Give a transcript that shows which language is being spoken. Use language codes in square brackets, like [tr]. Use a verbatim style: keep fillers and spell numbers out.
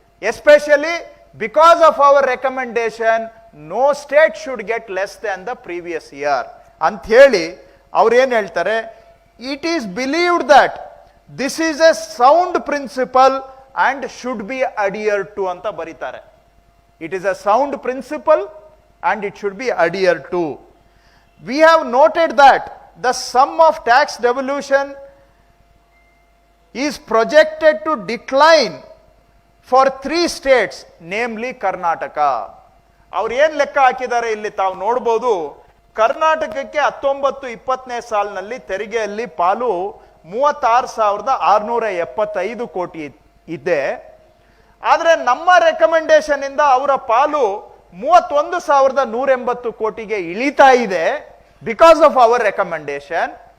[en] especially because of our recommendation no state should get less than the previous year [kn] ಅಂಥೇಳಿ ಅವ್ರೇನು ಹೇಳ್ತಾರೆ, [en] it is believed that this is a sound principle and should be adhered to [kn] ಅಂತ ಬರೀತಾರೆ. [en] It is a sound principle and it should be adhered to. We have noted that the sum of tax devolution is projected to decline for three states, namely Karnataka. [kn] Avaru yen lekka hakidare illi taavu nodabodu. Karnatakakke ಹತ್ತೊಂಬತ್ತು ಇಪ್ಪತ್ತನೇ ಸಾಲಿನಲ್ಲಿ ತೆರಿಗೆಯಲ್ಲಿ ಪಾಲು ಮೂವತ್ತಾರು ಸಾವಿರದ ಆರುನೂರ ಎಪ್ಪತ್ತೈದು ಕೋಟಿ ಇದೆ. ಆದರೆ ನಮ್ಮ ರೆಕಮೆಂಡೇಶನ್ ಇಂದ ಅವರ ಪಾಲು ಮೂವತ್ತೊಂದು ಸಾವಿರದ ನೂರ ಎಂಬತ್ತು ಕೋಟಿಗೆ ಇಳಿತಾ ಇದೆ [en] Because of our recommendation.